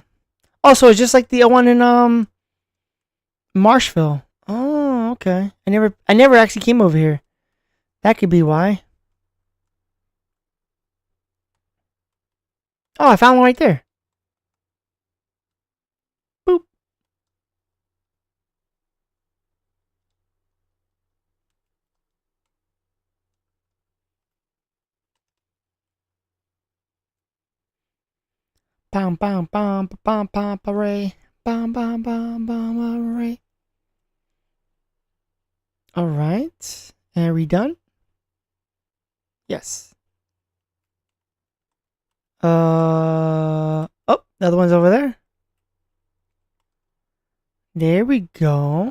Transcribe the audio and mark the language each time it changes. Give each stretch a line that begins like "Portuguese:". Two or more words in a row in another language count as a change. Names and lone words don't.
English: Oh, so it's just like the one in Marshville. Oh, okay. I never actually came over here. That could be why. Oh, I found one right there. Boop. Bam bam bam bam bam array. Bam bam bam bam array. Alright. And are we done? Yes. Oh, the other one's over there. There we go.